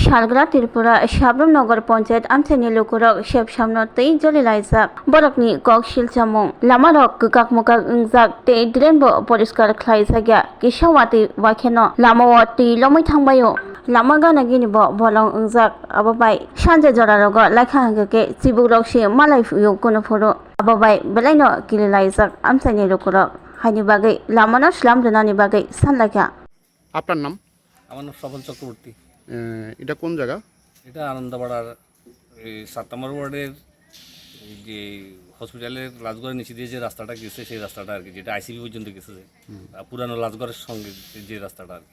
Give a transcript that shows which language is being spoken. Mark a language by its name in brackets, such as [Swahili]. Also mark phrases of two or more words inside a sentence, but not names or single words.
[Kok Borok] Shalgra Tripura Shabram Nagar Panchayat Amthani Lukurok Shep Shamnotei Joli Laizak Borokni Kok Shilchamong Lamarok Kakmukak Ngzak Te Drenbo Poriskar Klaisagya Kishawati Wakeno Lamawati Lomi Tangbayo Lamaga Naginibo Bolong Ngzak Ababai Shanja Jorarogo Lakhangake Sibulokshi Malai Yukunafuro Ababai Belaino Kililaisak Amthani Lukurok Hani Bagai Lamano Shlam Dunani Bagai Sanlaka [Bangla] আপনার নাম? আমার নাম সফল চক্রবর্তী। এটা কোন জায়গা? এটা আনন্দপাড়ার এই 7 নম্বর ওয়ার্ডের যে হসপিটালের লাজগড়ের নিচে দিয়ে যে রাস্তাটা গেছে সেই রাস্তাটা আর কি, যেটা আইসিবি পর্যন্ত গেছে, পুরানো লাজগড়ের সঙ্গে যে রাস্তাটা আর কি।